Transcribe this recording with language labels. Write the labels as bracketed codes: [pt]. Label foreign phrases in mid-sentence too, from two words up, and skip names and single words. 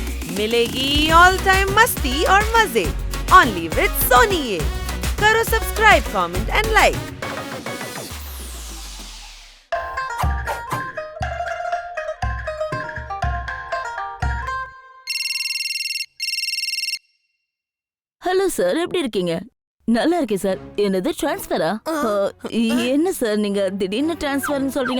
[hi] मिलेगी [en] all time [hi] मस्ती और मजे [en] only with [hi] सोनी ये। करो सब्सक्राइब, [en] comment and like. [ta] ஹலோ சார், எப்படி இருக்கீங்க? நல்லா இருக்கேன் சார். என்னது டிரான்ஸ்ஃபரா? என்ன சார் நீங்க திடீர்னு டிரான்ஸ்ஃபர்னு சொல்றீங்க?